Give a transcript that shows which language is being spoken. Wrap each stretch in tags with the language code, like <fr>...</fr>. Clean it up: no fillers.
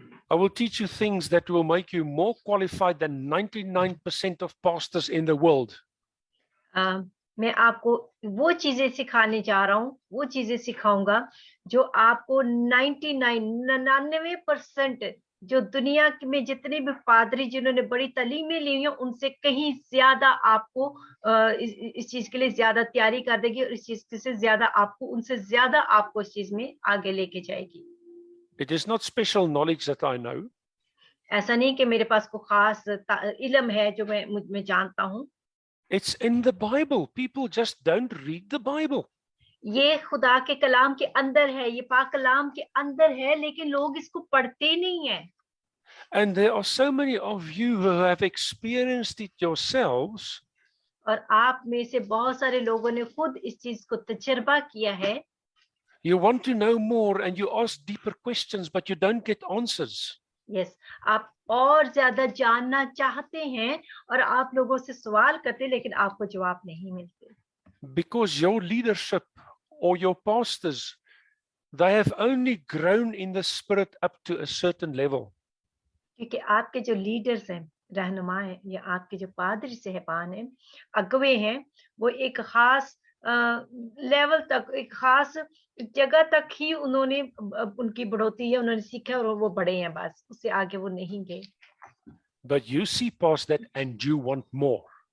<en>I will teach you things that will make you more qualified than 99% of pastors in the world.</en> <hi>मैं आपको वो चीजें सिखाने जा रहा हूँ, वो चीजें सिखाऊंगा जो आपको 99% जो दुनिया में जितने भी पादरी जिन्होंने बड़ी तालीमें ली हैं, उनसे कहीं ज्यादा आपको इस चीज के लिए ज्यादा तैयारी कर देगी, और इस चीज से ज्यादा आपको, उनसे ज्यादा आपको इस चीज में आगे लेके जाएगी।</hi> <en>It is not special knowledge that I know.</en> <hi>ऐसा नहीं कि मेरे पास कोई खास इल्म है जो मैं जानता हूँ।</hi> <en>It's in the Bible. People just don't read the Bible.</en> <hi>ये खुदा के कलाम के अंदर है, ये पाक कलाम के अंदर है, लेकिन लोग इसको पढ़ते नहीं हैं।</hi> <en>And there are so many of you who have experienced it yourselves.</en> <hi>और आप में से बहुत सारे लोगों ने खुद इस चीज को तजर्बा किया है।</hi> <en>You want to know more and you ask deeper questions, but you don't get answers.</en> <hi>Yes, आप और ज्यादा जानना चाहते हैं और आप लोगों से सवाल करते हैं, लेकिन आपको जवाब नहीं मिलते।</hi> <en>Because your leadership or your pastors, they have only grown in the spirit up to a certain level.</en> <hi>क्योंकि आपके जो लीडर्स हैं, रहनुमा हैं, या आपके जो पादरी साहिबान हैं, अगुवे हैं, वो एक खास लेवल तक, एक खास जगह तक ही उन्होंने उनकी बढ़ोतरी है, उन्होंने सीखा और वो बड़े हैं, बस उससे आगे वो नहीं गए।</hi> <en>But you see past that and you want more.</en>